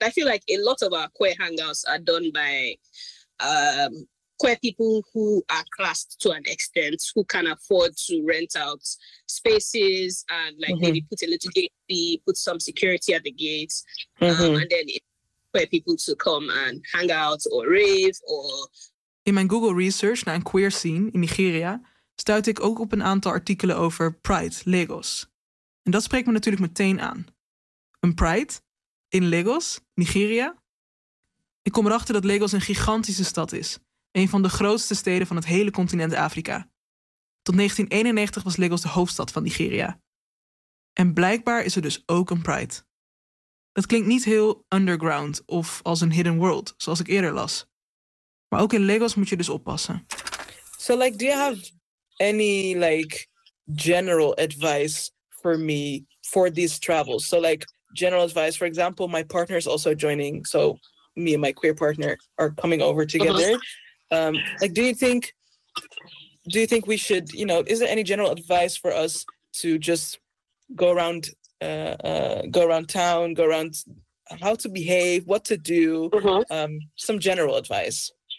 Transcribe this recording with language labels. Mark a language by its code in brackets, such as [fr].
[en] I feel like a lot of our queer hangouts are done by queer people who are classed to an extent, who can afford to rent out spaces and like mm-hmm. maybe put a little gate fee, put some security at the gates, mm-hmm. And then queer people to come and hang out or rave or... [nl] In mijn Google research naar een queer scene in Nigeria stuit ik ook op een aantal artikelen over Pride, Lagos. En dat spreekt me natuurlijk meteen aan. Een Pride? In Lagos? Nigeria? Ik kom erachter dat Lagos een gigantische stad is. Een van de grootste steden van het hele continent Afrika. Tot 1991 was Lagos de hoofdstad van Nigeria. En blijkbaar is er dus ook een Pride. Dat klinkt niet heel underground of als een [en] hidden world, [nl] zoals ik eerder las. Maar ook in Lagos moet je dus oppassen. [en] So like, do you have any like general advice for me for these travels? So like, general advice, for example, my partner is also joining, so me and my queer partner are coming over together. Like, do you think we should, you know, is there any general advice for us to just go around town, go around, how to behave, what to do, some general advice?